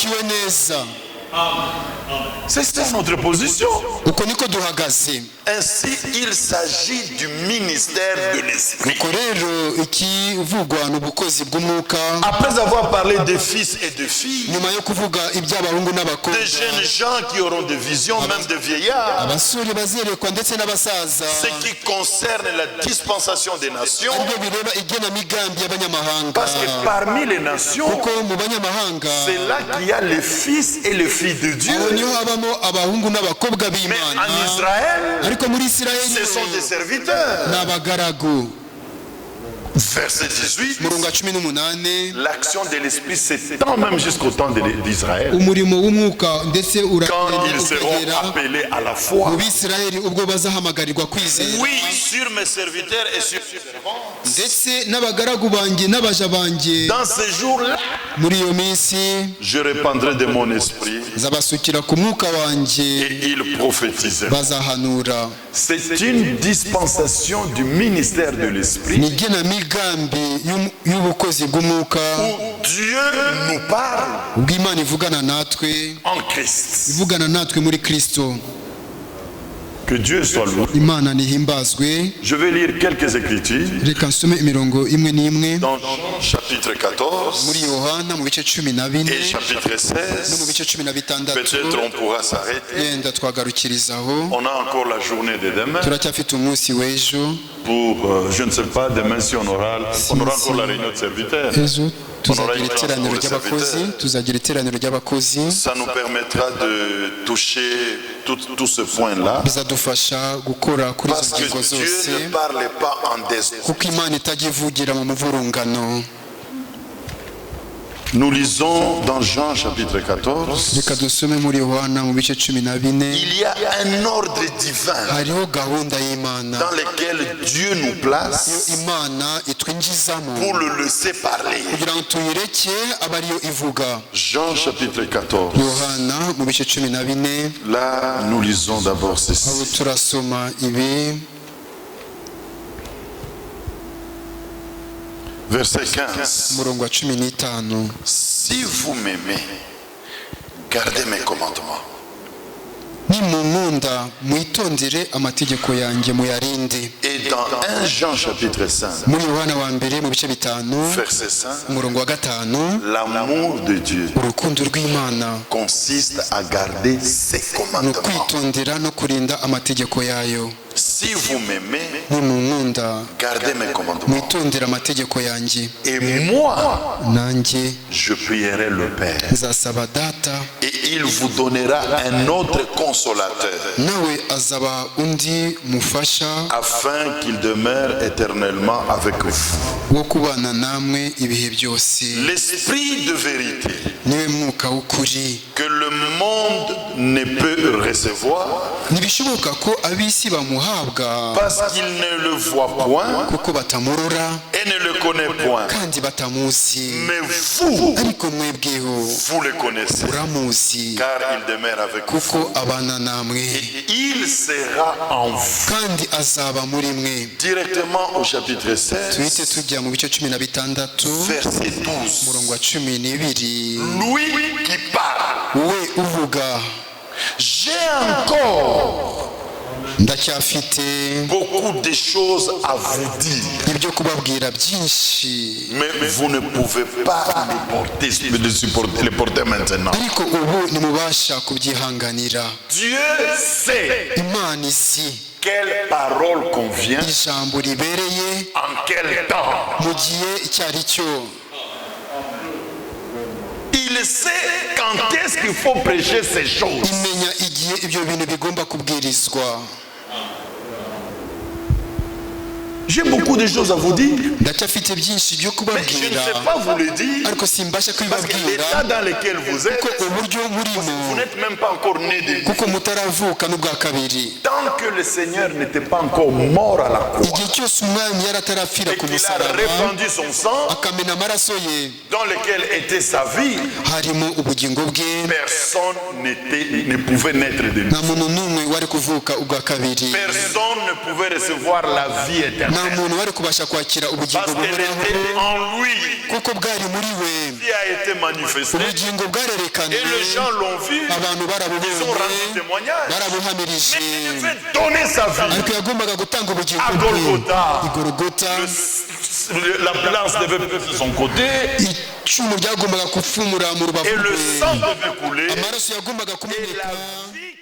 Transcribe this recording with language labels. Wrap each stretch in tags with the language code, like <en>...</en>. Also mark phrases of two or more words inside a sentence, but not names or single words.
<rw>nasobanukiwe neza.</rw> <fr>C'est ça notre position.</fr> <rw>uko niko duhagaze.</rw> <fr>Ainsi, il s'agit du ministère de l'Esprit.</fr> <rw>Nuko rero ikivugwa n'ubukozi bw'umwuka,</rw> <fr>Après avoir parlé des fils et de filles,</fr> <rw>nyuma yo kuvuga iby'abahungu n'abakobwa,</rw> <fr>des jeunes gens qui auront des visions, même des vieillards,</fr> <rw>abasore bazerekwa ndetse n'abasaza,</rw> <fr>ce qui concerne la dispensation des nations,</fr> <rw>aribyo bireba igenamigambi y'abanyamahanga.</rw> <fr>parce que parmi les nations,</fr> <rw>kuko mu banyamahanga</rw> <fr>c'est là qu'il y a les fils et les filles de Dieu.</fr> <rw>aho niho habamo abahungu n'abakobwa</rw> <fr>Mais</fr> <rw>b'Imana,</rw> <fr>en Israël,</fr> <rw>ariko muri Isirayeli</rw> <fr>ce sont des serviteurs.</fr> <rw>n'abagaragu.</rw> <fr>Verset 18,</fr> <rw>Murongo wa 18,</rw> <fr>l'action de l'Esprit s'étend même jusqu'au temps d'Israël,</fr> <rw>umurimo w'umwuka ndetse</rw> <fr>quand ils seront</fr> <rw>ukagera</rw> <fr>appelés à la foi.</fr> <rw>mu Bisirayeli ubwo bazahamagarirwa kwizera.</rw> <fr>Oui, sur mes serviteurs et sur mes servants.</fr> <rw>Ndetse n'abagaragu banjye n'abaja banjye,</rw> <fr>Dans ces jours-là,</fr> <rw>muri iyo minsi</rw> <fr>je répandrai de mon esprit</fr> <rw>nzabasukira ku mwuka wanjye,</rw> <fr>et ils prophétiseront.</fr> <rw>bazahanura.</rw> <fr>C'est une dispensation du ministère de l'Esprit</fr> <rw>Ni igenamigambi y'ubukozi bw'umwuka</rw> <fr>où Dieu nous parle</fr> <rw>ubwo Imana ivugana natwe,</rw> <fr>en Christ.</fr> <rw>ivugana natwe muri Kristo.</rw> <fr>Que Dieu soit loué.</fr> <rw>Imana nihimbazwe.</rw> <fr>Je vais lire quelques écritures</fr> <rw>Reka nsome imirongo imwe n'imwe</rw> <fr>dans Jean chapitre 14</fr> <rw>muri Yohana mu bice 14</rw> <fr>et chapitre</fr> <rw>no mu</rw> <fr>16.</fr> <rw>bice 16.</rw> <fr>Peut-être on pourra s'arrêter.</fr> <rw>Yenda twagarukirizaho,</rw> <fr>On a encore la journée de demain</fr> <rw>turacyafite umunsi w'ejo.</rw> <fr>pour, je ne sais pas, demain si on aura encore la réunion de serviteurs.</fr> <rw>Ejo tuzagira iteraniro ry'abakozi, tuzagira iteraniro ry'abakozi,</rw> <fr>Ça nous permettra de toucher tout ce point-là.</fr> <rw>bizadufasha gukora kuri</rw> <fr>Parce</fr> <rw>izo</rw> <fr>que</fr> <rw>ngingo</rw> <fr>Dieu</fr> <rw>zose,</rw> <fr>ne parle pas en désordre.</fr> <rw>kuko Imana itajya ivugira mu muvurungano.</rw> <fr>Nous lisons dans Jean chapitre 14.</fr> <rw>Reka dusome muri Yohana mu bice 14.</rw> <fr>Il y a un ordre divin</fr> <rw>Hariho gahunda y'Imana</rw> <fr>dans lequel Dieu nous place</fr> <rw>Imana itwinjizamo</rw> <fr>pour le laisser parler.</fr> <rw>kugira ngo tuyireke abe ariyo ivuga.</rw> <fr>Jean chapitre 14.</fr> <rw>Yohana mu bice 14,</rw> <fr>Là, nous lisons d'abord</fr> <rw>aho</rw> <fr>ceci.</fr> <rw>turasoma ibi.</rw> <fr>Verset 15.</fr> <rw>Umurongo wa 15.</rw> <fr>Si vous m'aimez, gardez mes commandements.</fr> <rw>Nimunkunda mwitondere amategeko yanjye muyarinde.</rw> <fr>Et dans 1 Jean chapitre 5,</fr> <rw>Muri Yohana wa mbere mu bice 5,</rw> <fr>verset 5,</fr> <rw>umurongo wa 5,</rw> <fr>l'amour de Dieu</fr> <rw>urukundo rw'Imana</rw> <fr>consiste à garder ses</fr> <rw>ni</rw> <fr>commandements.</fr> <rw>ukwitondera no kurinda amategeko yayo.</rw> <fr>Si vous m'aimez,</fr> <rw>Nimunkunda</rw> <fr>gardez mes commandements.</fr> <rw>mwitondere amategeko yanjye,</rw> <fr>Et moi,</fr> <rw>nanjye</rw> <fr>je prierai le Père.</fr> <rw>nzasaba Data,</rw> <fr>Et il vous donnera un autre consolateur,</fr> <rw>nawe azaba undi mufasha</rw> <fr>afin qu'il demeure éternellement avec vous.</fr> <rw>wo kubana namwe ibihe byose.</rw> <fr>L'esprit de vérité</fr> <rw>Niwe mwuka w'ukuri.</rw> <fr>que le monde ne peut recevoir</fr> <rw>Ntibishoboka ko ab'isi bamuhabwa</rw> <fr>parce qu'il ne le voit point</fr> <rw>kuko batamurora</rw> <fr>et ne le connaît point.</fr> <rw>kandi batamuzi,</rw> <fr>Mais vous,</fr> <rw>ariko mwebweho</rw> <fr>vous le connaissez,</fr> <rw>uramuzi</rw> <fr>car il demeure avec vous.</fr> <rw>kuko abana namwe</rw> <fr>Il sera en vous.</fr> <rw>kandi azaba muri mwe.</rw> <fr>Directement au chapitre</fr> <rw>Tuhite</rw> <fr>16,</fr> <rw>tujya mu bice 16,</rw> <fr>verset 12.</fr> <rw>umurongo wa 12.</rw> <fr>Lui qui parle.</fr> <rw>We uvuga,</rw> <fr>J'ai encore</fr> <rw>ndacyafite</rw> <fr>beaucoup de choses à vous dire,</fr> <rw>ibyo kubabwira byinshi,</rw> <fr>mais vous ne pouvez pas les porter maintenant.</fr> <rw>ariko ubu nimubasha kubyihanganira.</rw> <fr>Dieu sait</fr> <rw>Imana izi</rw> <fr>quelle parole convient,</fr> <rw>ijambo ribereye</rw> <fr>en quel temps.</fr> <rw>mu gihe icyo ari cyo.</rw> <fr>Il sait quand est-ce qu'il faut prêcher ces choses.</fr> <rw>Imenya igihe ibyo bintu bigomba kubwirizwa.</rw> <fr>J'ai beaucoup de choses à vous dire,</fr> <rw>Ndacyafite byinshi byo</rw> <fr>mais je ne</fr> <rw>kubabwira,</rw> <fr>sais pas vous le dire,</fr> <rw>ariko simbasha</rw> <fr>parce que</fr> <rw>kubibabwira</rw> <fr>l'état dans lequel vous êtes,</fr> <rw>kuko uburyo</rw> <fr>vous</fr> <rw>murimo,</rw> <fr>n'êtes même pas encore né de</fr> <rw>kuko mutaravuka n'ubwa kabiri.</rw> <fr>tant que le Seigneur n'était pas encore mort à la croix</fr> <rw>Igihe cyose umwami yari atarapfira</rw> <fr>et</fr> <rw>ku</rw> <fr>qu'il a</fr> <rw>musaraba</rw> <fr>répandu son sang</fr> <rw>akamena amaraso ye,</rw> <fr>dans lequel était sa vie,</fr> <rw>harimo ubugingo bwe,</rw> <fr>personne ne pouvait naître de</fr> <rw>nta</rw> <fr>nouveau.</fr> <rw>muntu n'umwe wari kuvuka ubwa kabiri,</rw> <fr>Personne ne pouvait recevoir la vie</fr> <rw>nta nta muntu wari kubasha kwakira ubugingo</rw> <fr>Parce qu'elle</fr> <rw>buhoraho</rw> <fr>était en lui</fr> <rw>kuko bwari muri we,</rw> <fr>qui a été manifesté.</fr> <rw>ubugingo bwarerekanye,</rw> <fr>Et les gens l'ont vu,</fr> <rw>abantu</rw> <fr>ils ont</fr> <rw>barabubonye,</rw> <fr>rendu témoignage.</fr> <rw>barabuhamirije,</rw> <fr>Mais il devait donner sa vie.</fr> <rw>ariko yagombaga gutanga ubugingo</rw> <fr>À</fr> <rw>bwe</rw> <fr>Golgotha.</fr> <rw>i Golgotha.</rw> <fr>La balance devait être de son côté</fr> <rw>Icumu ryagombaga gupfumura mu rubavu</rw> <fr>et le</fr> <rw>rwe,</rw> <fr>sang devait couler.</fr> <rw>amaraso yagombaga</rw> <fr>Et</fr> <rw>kumeneka,</rw> <fr>la vie</fr>